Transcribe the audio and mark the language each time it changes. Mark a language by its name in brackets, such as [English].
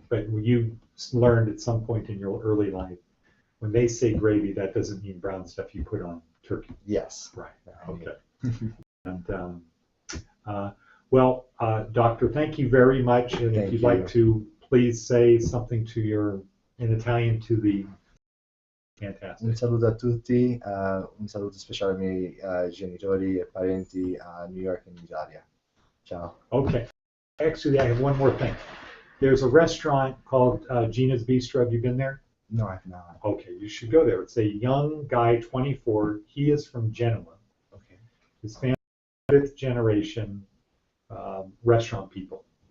[English] But you learned at some point in your early life, when they say gravy, that doesn't mean brown stuff you put on turkey. Yes. Right. Okay. And well, Doctor, thank you very much. And if you'd like to please say something in Italian to the fantastic. [Italian] Un saluto a tutti, un saluto speciale ai miei genitori e parenti a New York and Italia. Ciao. [English] Okay. Actually, I have one more thing. There's a restaurant called Gina's Bistro. Have you been there? No, I've not. Okay, you should go there. It's a young guy, 24. He is from Genoa. Okay. His family, 5th generation restaurant people.